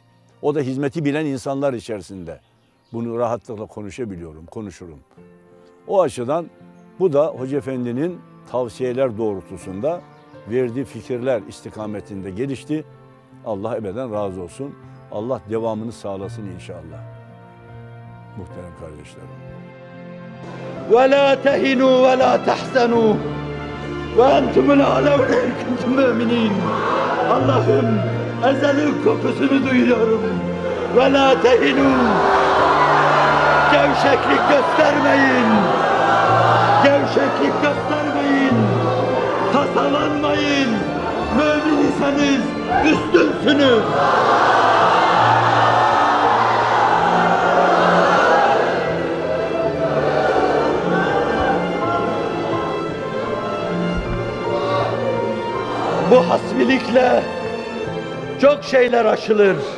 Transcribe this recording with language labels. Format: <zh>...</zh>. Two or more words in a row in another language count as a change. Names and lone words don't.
<tr>O da hizmeti bilen insanlar içerisinde. Bunu rahatlıkla konuşabiliyorum, konuşurum. O açıdan bu da Hoca Efendi'nin tavsiyeler doğrultusunda verdiği fikirler istikametinde gelişti. Allah ebeden razı olsun. Allah devamını sağlasın inşallah. Muhterem kardeşlerim.</tr> <ar>وَلَا تَهِنُوا وَلَا تَحْزَنُوا وَاَنْتُمُ الْعَلَوْنَ اِنْ كُنْتُمْ مُؤْمِنِينَ.</ar> <tr>Allah'ım, ezelin kokusunu duyuyorum.</tr> <ar>وَلَا تَهِنُوا.</ar> <tr>Gevşeklik göstermeyin. Gevşeklik göstermeyin. Tasalanmayın. Mümin iseniz üstünsünüz. Bu hasbilikle çok şeyler aşılır.</tr>